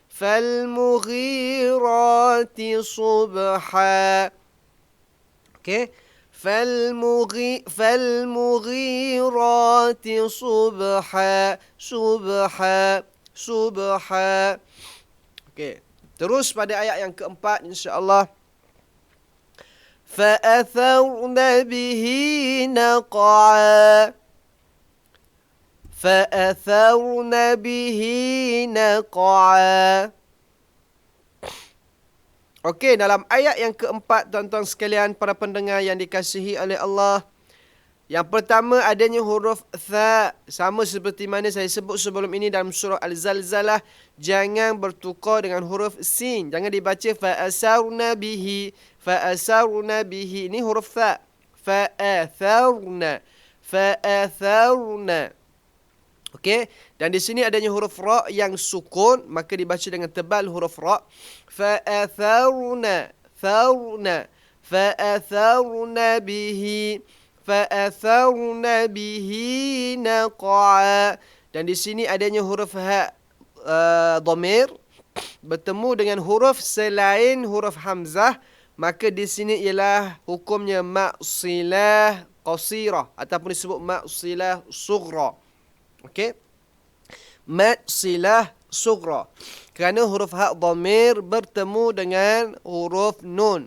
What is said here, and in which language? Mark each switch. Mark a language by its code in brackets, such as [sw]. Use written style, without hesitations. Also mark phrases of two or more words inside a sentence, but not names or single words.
[ar] فالمغيرات صبحا. Okey. فالمغيرات صبحا. Subha. Okey. [ms] Terus pada ayat yang keempat insya-Allah. [ar] فأثرن به نقعا. فأثرن به نقعا. [ms] Okey, dalam ayat yang keempat, tuan-tuan sekalian, para pendengar yang dikasihi oleh Allah, yang pertama adanya huruf tha. Sama seperti mana saya sebut sebelum ini dalam surah Al-Zalzalah, jangan bertukar dengan huruf sin. Jangan dibaca [ar] فأسرن به، فأسرن به. [ms] Ini huruf tha. [ar] فأثرن، فأثرن. [ms] Okey, dan di sini adanya huruf ra yang sukun, maka dibaca dengan tebal huruf ra. [ar] فأثرن، ثرن، فأثرن به، فأثرن به نقعا. [ms] Dan di sini adanya huruf ha dhamir bertemu dengan huruf selain huruf hamzah, maka di sini ialah hukumnya maksilah qasirah ataupun disebut maksilah sughra. Okey, maksilah sughra, kerana huruf ha dhamir bertemu dengan huruf nun.